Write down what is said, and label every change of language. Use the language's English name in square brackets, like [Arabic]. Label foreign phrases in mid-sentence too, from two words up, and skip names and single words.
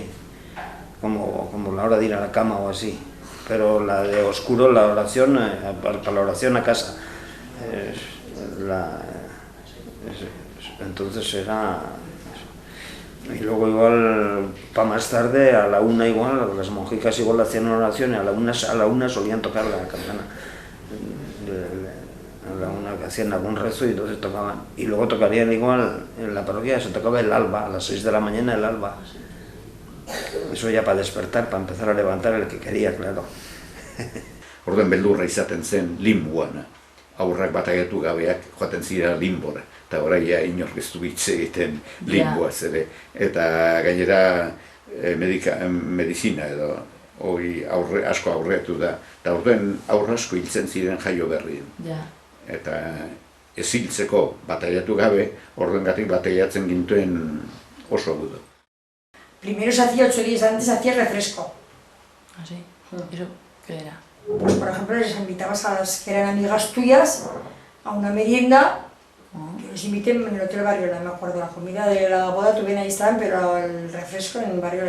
[Spanish] Como la hora de ir a la cama o así, pero la de oscuro, la oración, para la oración a casa, entonces era, y luego igual, para más tarde, a la 1 igual, las monjicas igual hacían una oración y a la una solían tocar la campana, a la 1 que hacían algún rezo y entonces tocaban, y luego tocarían igual, en la parroquia se tocaba el alba, a las 6 de la mañana el alba. Eso ya para despertar, para empezar a levantar el que quería, claro. [Basque] Orden beldurra izaten zen limbuan, aurrak bataiatu gabeak joaten zira limbora, eta oraia inork ez du hitz egiten limbuaz ere, eta gainera medizina edo hori asko aurreatu da, eta orden aurra asko hiltzen ziren jaio berrien. Eta ez hiltzeko bataiatu gabe, ordengatik bataiatzen gintuen oso gudu. [Spanish] Primero se hacía 8 días antes, se hacía refresco. ¿Ah, sí? ¿Eso qué era? Pues, por ejemplo, les invitabas a las que eran amigas tuyas a una merienda, que nos inviten en el Hotel Barriola, me acuerdo, la comida de la boda todavía ahí estaban, pero el refresco en Barriola.